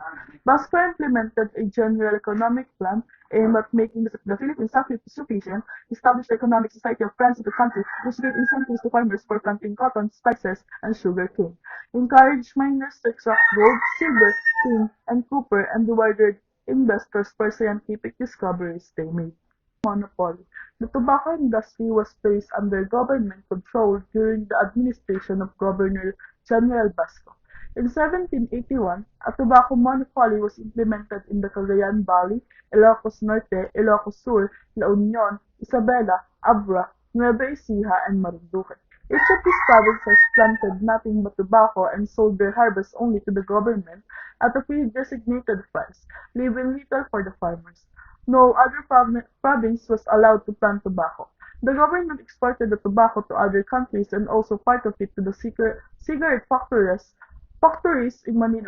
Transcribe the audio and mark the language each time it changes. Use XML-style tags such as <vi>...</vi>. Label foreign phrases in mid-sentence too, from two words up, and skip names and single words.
<en>Vasco implemented a general economic plan aimed at making the Philippines self-sufficient, established the Economic Society of Friends of the country, which gave incentives to farmers for planting cotton, spices, and sugar cane, encouraged miners to extract gold, silver, tin, and copper, and rewarded investors for scientific discoveries they made. Monopoly. The tobacco industry was placed under government control during the administration of Governor General Basco. In 1781, a tobacco monopoly was implemented in the Cagayan Valley, Ilocos Norte, Ilocos Sur, La Union, Isabela, Abra, Nueva Ecija, and Marinduque. Each of these provinces planted nothing but tobacco and sold their harvest only to the government at a pre-designated price, leaving little for the farmers. No other province was allowed to plant tobacco. The government exported the tobacco to other countries and also part of it to the cigarette factories in Manila.</en>